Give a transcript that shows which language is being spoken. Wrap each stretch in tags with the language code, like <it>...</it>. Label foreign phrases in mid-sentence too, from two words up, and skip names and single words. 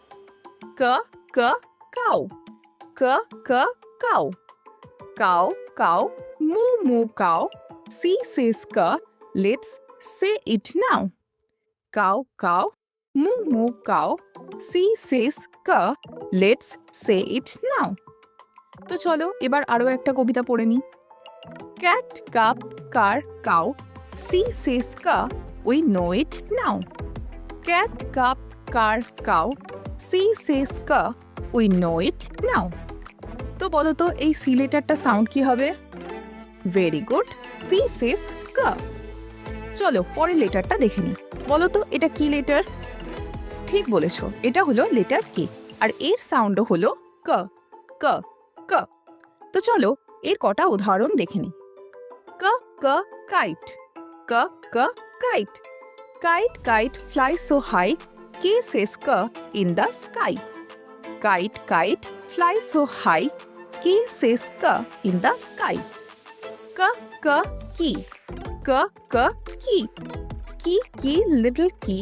<en>Cow. Cow, moo cow. C says ka, let's say it now. Cow, moo cow. C says ka, let's say it now.</en> <bn>তো চলো এবার আরো একটা কবিতা পড়ে নি।</bn> <en>Cat, cup, car, cow. C says ka, we know it now. Cat, cup, car, cow. C says ka, we know it now.</en> <bn>তো বলো তো এই সি লেটারটা সাউন্ড কি হবে?</bn> <en>Very good, C says ka.</en> <bn>চলো পরের লেটারটা দেখে নি। বলো তো এটা কি লেটার? ঠিক বলেছো, এটা হলো লেটার কে, আর এর সাউন্ডও হলো ক ক ক। তো চলো এর কটা উদাহরণ দেখে নি। ক ক কাইট, ক ক কাইট।</bn> <en>Kite flies so high. K says ka in the sky. Kite flies so high. K says ka in the sky. K key. K key, little key.</en>